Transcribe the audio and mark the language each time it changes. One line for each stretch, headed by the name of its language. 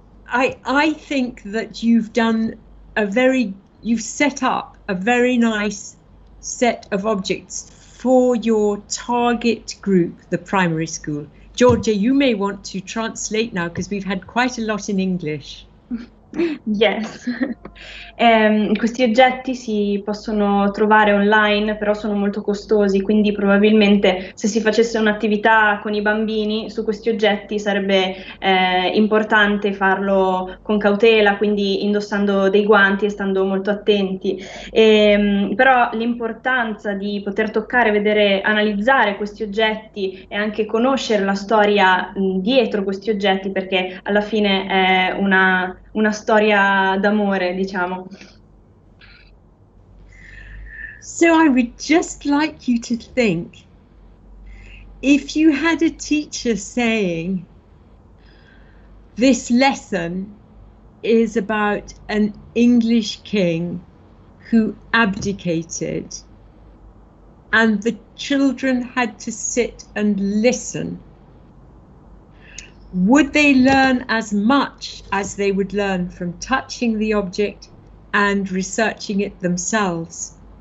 English: I think that you've set up a very nice set of objects for your target group, the primary school. Georgia, you may want to translate now because we've had quite a lot in English. Yes.
Italian: Questi oggetti si possono trovare online, però sono molto costosi, quindi probabilmente se si facesse un'attività con i bambini su questi oggetti sarebbe importante farlo con cautela, quindi indossando dei guanti e stando molto attenti. Però l'importanza di poter toccare, vedere, analizzare questi oggetti e anche conoscere la storia dietro questi oggetti, perché alla fine è una storia d'amore, diciamo.
English: So I would just like you to think, if you had a teacher saying, this lesson is about an English king who abdicated, and the children had to sit and listen, would they learn as much as they would learn from touching the object and researching it themselves?